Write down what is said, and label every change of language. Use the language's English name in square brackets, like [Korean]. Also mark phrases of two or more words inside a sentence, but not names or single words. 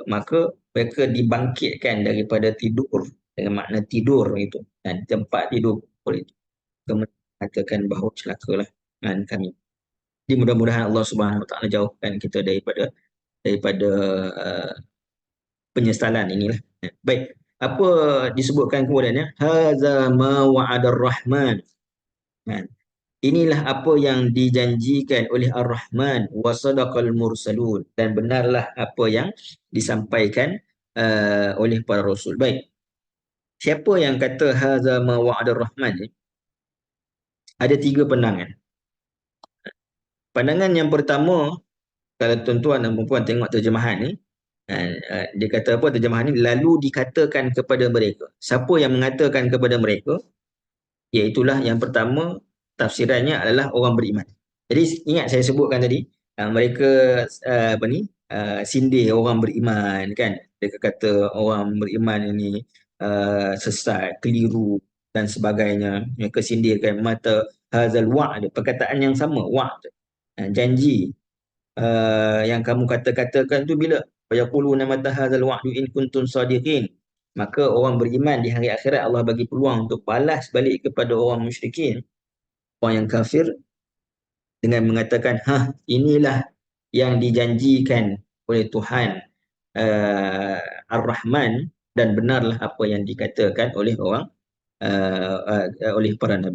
[Malay] Maka mereka dibangkitkan daripada tidur, dengan makna tidur itu, dan tempat tidur kubur itu. Kemudian katakan bahawa celakalah kami. Jadi mudah-mudahan [Arabic] الله سبحانه وتعالى [Malay] jauhkan kita daripada penyesalan inilah. Baik. Apa disebutkan kemudiannya? [Arabic] هذا ما وعد الرحمن. Kan? [Malay] Inilah apa yang dijanjikan oleh Ar-Rahman [Arabic] وصدق المرسلون, [Malay] dan benarlah apa yang disampaikan oleh para rasul. Baik. Siapa yang kata [Arabic] هذا ما وعد الرحمن [Malay] ni? Ada tiga pandangan. Pandangan yang pertama, kalau tuan-tuan dan puan tengok terjemahan ni, dia kata apa terjemahan ni? Lalu dikatakan kepada mereka. Siapa yang mengatakan kepada mereka? Iaitulah yang pertama, tafsirannya adalah orang beriman. Jadi ingat saya sebutkan tadi, mereka apa ni, sindir orang beriman kan. Mereka kata orang beriman ini sesat, keliru dan sebagainya. Mereka sindirkan [Arabic] متى هذا الوعد, [Malay] perkataan yang sama, wa'd, janji yang kamu kata-katakan tu bila [Arabic] فيقولون متى هذا الوعد إن كنتم صادقين. [Malay] Maka orang beriman di hari akhirat Allah bagi peluang untuk balas balik kepada orang musyrikin, orang yang kafir, dengan mengatakan, inilah yang dijanjikan oleh Tuhan uh, Ar-Rahman, dan benarlah apa yang dikatakan oleh orang oleh para nabi.